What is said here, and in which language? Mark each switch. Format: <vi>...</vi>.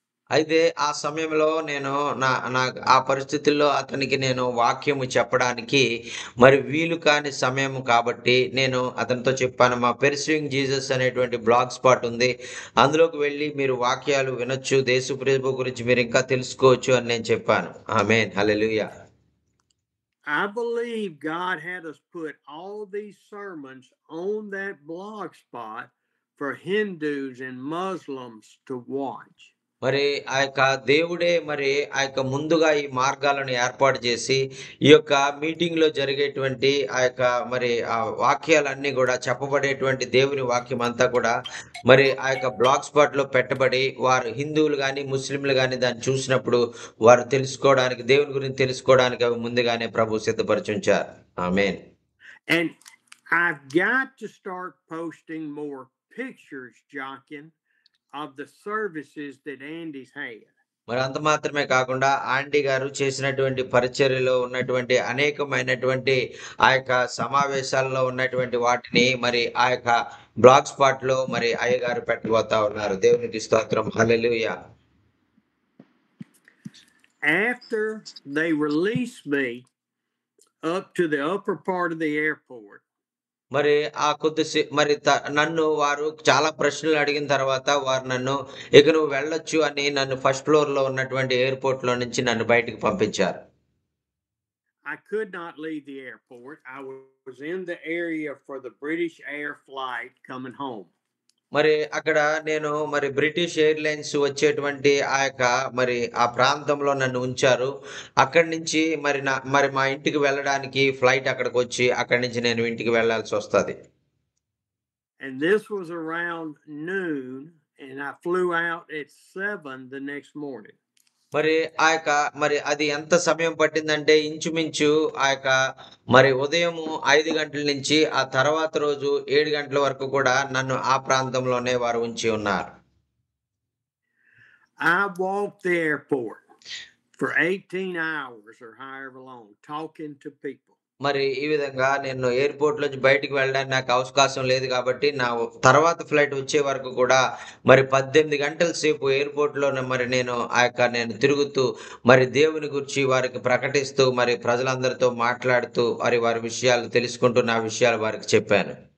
<te>అయితే ఆ సమయంలో నేను నా నా ఆ పరిస్థితుల్లో అతనికి నేను వాక్యము చెప్పడానికి మరి వీలు కాని సమయం కాబట్టి నేను అతనితో చెప్పాను. మా పెర్స్యూయింగ్ జీసస్ అనేటువంటి బ్లాగ్ స్పాట్ ఉంది. అందులోకి వెళ్లి మీరు వాక్యాలు వినొచ్చు. యేసుప్రభు గురించి మీరు ఇంకా తెలుసుకోవచ్చు అని నేను చెప్పాను. ఆమేన్. హల్లెలూయా!</te> <en>I believe God had us put all these sermons on that blog spot for Hindus and Muslims to watch.</en> <te>మరి ఆ యొక్క దేవుడే మరి ఆ యొక్క ముందుగా ఈ మార్గాలను ఏర్పాటు చేసి, ఈ యొక్క మీటింగ్‌లో జరిగేటువంటి ఆ యొక్క మరి ఆ వాక్యాలన్నీ గూడా చెప్పబడేటువంటి దేవుని వాక్యం అంతా కూడా మరి ఆ యొక్క బ్లాగ్ స్పాట్‌లో పెట్టబడి, వారు హిందువులు గాని, ముస్లింలు గాని దాన్ని చూసినప్పుడు వారు తెలుసుకోవడానికి, దేవుని గురించి తెలుసుకోవడానికి అవి ముందుగానే ప్రభు సిద్ధపరిచుంచారు. ఆమేన్.</te> <en>And I've got to start posting more pictures, Jockin, of the services that Andy's had.</en> <te>మరి అంత మాత్రమే కాకుండా ఆంటీ గారు చేసినటువంటి పరిచర్యలో ఉన్నటువంటి అనేకమైనటువంటి ఆ యొక్క సమావేశాల్లో ఉన్నటువంటి వాటిని మరి ఆ యొక్క బ్లాగ్ స్పాట్‌లో మరి అయ్యగారు పెట్టబోతా ఉన్నారు. దేవునికి స్తోత్రం. హల్లెలూయా!</te> <en>After they released me up to the upper part of the airport,</en> <te>మరి ఆ మరి నన్ను వారు చాలా ప్రశ్నలు అడిగిన తర్వాత వారు నన్ను ఇక నువ్వు వెళ్ళొచ్చు అని నన్ను ఫస్ట్ ఫ్లోర్‌లో ఉన్నటువంటి ఎయిర్‌పోర్ట్‌లో నుంచి నన్ను బయటికి పంపించారు.</te> <en>I could not leave the airport. I was in the area for the British Air flight coming home.</en> <te>మరి అక్కడ నేను మరి బ్రిటిష్ ఎయిర్‌లైన్స్ వచ్చేటువంటి ఆ యొక్క మరి ఆ ప్రాంతంలో నన్ను ఉంచారు. అక్కడి నుంచి మరి మా ఇంటికి వెళ్ళడానికి ఫ్లైట్ అక్కడికొచ్చి అక్కడి నుంచి నేను ఇంటికి వెళ్ళాల్సొస్తది.</te> <en>And this was around noon, and I flew out at 7 the next morning.</en> <te>మరి మరి అది ఎంత సమయం పట్టిందంటే ఇంచుమించు మరి ఉదయము 5 గంటల నుంచి ఆ తర్వాత రోజు 7 గంటల వరకు కూడా నన్ను ఆ ప్రాంతంలోనే వారు ఉంచి ఉన్నారు.</te> <en>I walked the airport for 18 hours or however long talking to people.</en> <te>మరి ఈ విధంగా నేను ఎయిర్‌పోర్ట్‌లోంచి బయటికి వెళ్ళడానికి నాకు అవకాశం లేదు కాబట్టి, తర్వాత ఫ్లైట్ వచ్చే వరకు కూడా మరి 18 గంటల సేపు ఎయిర్‌పోర్ట్‌లోనే మరి నేను తిరుగుతూ, మరి దేవుని గూర్చి వారికి ప్రకటిస్తూ, మరి ప్రజలందరితో మాట్లాడుతూ, మరి వారి విషయాలు తెలుసుకుంటూ, నా విషయాలు వారికి చెప్పాను.</te>